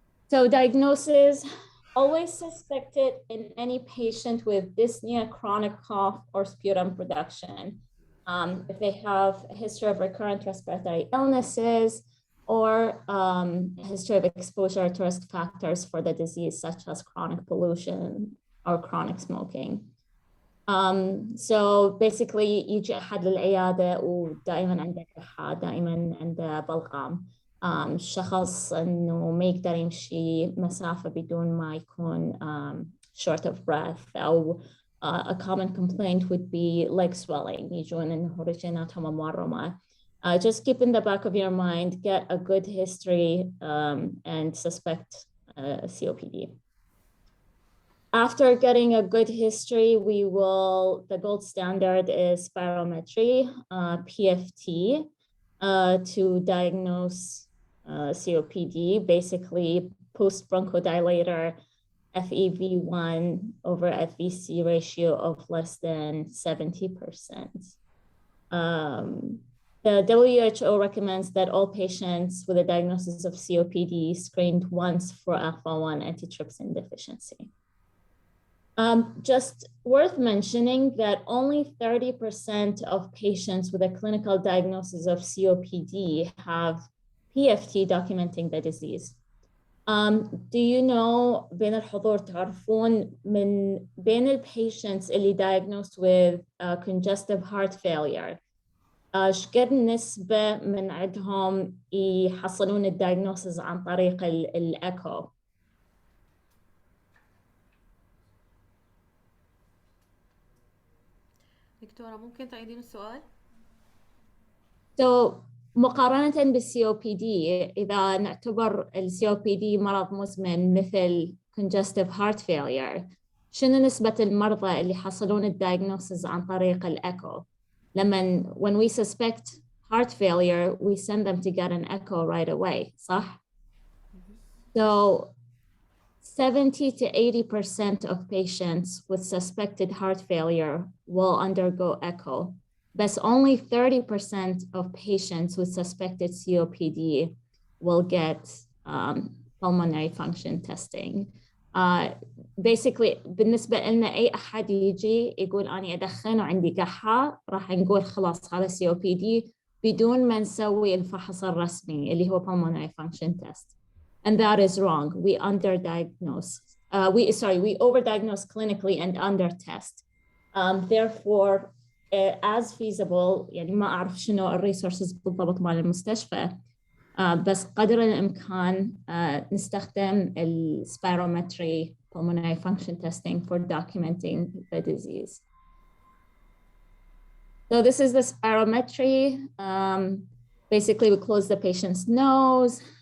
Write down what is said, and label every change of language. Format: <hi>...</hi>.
<en>So diagnosis, always suspected in any patient with dyspnea, chronic cough, or sputum production. If they have a history of recurrent respiratory illnesses, or a history of exposure to risk factors for the disease, such as chronic pollution or chronic smoking.</en> <ar>So basically يجي أحد للعيادة ودائما عنده كحة، دائما عنده بلغم، الشخص إنه ما يقدر يمشي مسافة بدون ما يكون</ar> <en>short of breath،</en> <ar>أو</ar> <en>a common complaint would be leg swelling،</en> <ar>يجون إنه رجيناتهم مورمة.</ar> <en>Just keep in the back of your mind, get a good history and suspect COPD. After getting a good history, the gold standard is spirometry, PFT, to diagnose COPD, basically post-bronchodilator FEV1 over FVC ratio of less than 70%. The WHO recommends that all patients with a diagnosis of COPD screened once for alpha-1 antitrypsin deficiency. Just worth mentioning that only 30% of patients with a clinical diagnosis of COPD have PFT documenting the disease. Do you know</en> <ar>بين الحضور تعرفون من بين الpatients اللي</ar> <en>diagnosed with congestive heart failure</en> <ar>شقد نسبة من عندهم يحصلون الدايجنوسيس عن طريق الإيكو؟ دكتورة ممكن تعيدين السؤال؟ So مقارنة بالCOPD، إذا نعتبر الCOPD مرض مزمن مثل congestive heart failure، شنو نسبة المرضى اللي حصلون الدايجنوسيس عن طريق الإيكو؟</ar> <en>when we suspect heart failure, we send them to get an echo right away,</en> <ar>صح? So</ar> <en>70 to 80% of patients with suspected heart failure will undergo echo, but only 30% of patients with suspected COPD will get pulmonary function testing.</en> <ar>Basically بالنسبة لنا أي أحد يجي يقول أنا أدخن وعندي كحة راح نقول خلاص هذا COPD بدون ما نسوي الفحص الرسمي اللي هو pulmonary function test.</ar> <en>And that is wrong. We underdiagnose. We overdiagnose clinically and undertest. Therefore, as feasible,</en> <ar>يعني ما أعرف شنو الريسورسز بالضبط مال المستشفى. بس قدر الإمكان نستخدم ال Spirometry pulmonary function testing for documenting the disease.</ar> <en>So this is the Spirometry. Basically, we close the patient's nose.</en>